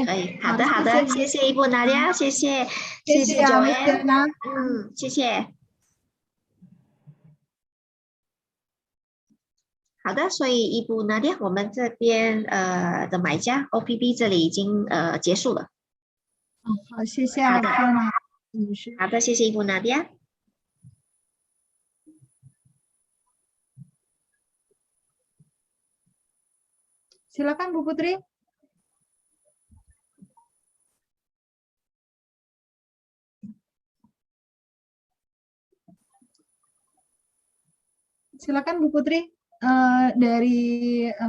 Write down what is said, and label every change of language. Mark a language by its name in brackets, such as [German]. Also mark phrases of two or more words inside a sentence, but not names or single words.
[Chinese] 可以，好的，好的，谢谢 Ibu Nadia，谢谢Joanne，谢谢。好的，所以 Ibu Nadia，我们这边的买家 OPB 这里已经结束了。好，谢谢。好的，好的，谢谢 Ibu Nadia。 [Indonesian] Silakan Bu Putri. Silakan Bu Putri dari